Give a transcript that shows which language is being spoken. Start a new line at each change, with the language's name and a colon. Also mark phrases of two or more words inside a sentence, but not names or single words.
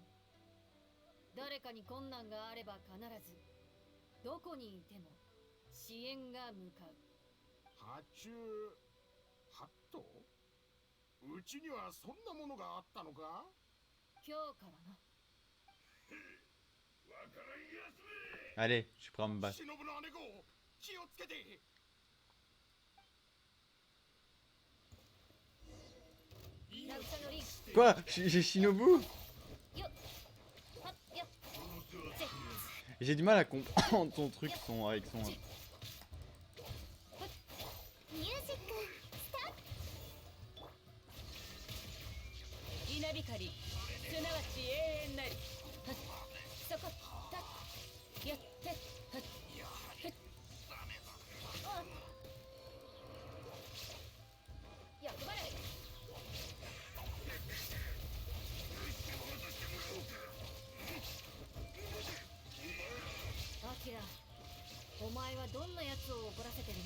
Japanese: 誰かに困難があれば必ずどこにいても支援が向かう。ハチュウハット？うちにはそんなものがあったのか？今日からな。わからんやつめ。
French: Allez, je prends me battre.
Japanese: 忍の姉子、気をつけて。
French: Quoi? J'ai Shinobu? J'ai du mal à comprendre ton truc avec son...
Japanese: ミュージックスタート。稲光すなわち永遠なり。そこたやってやっぱりアキラ、お前はどんな奴を怒らせてるんだ？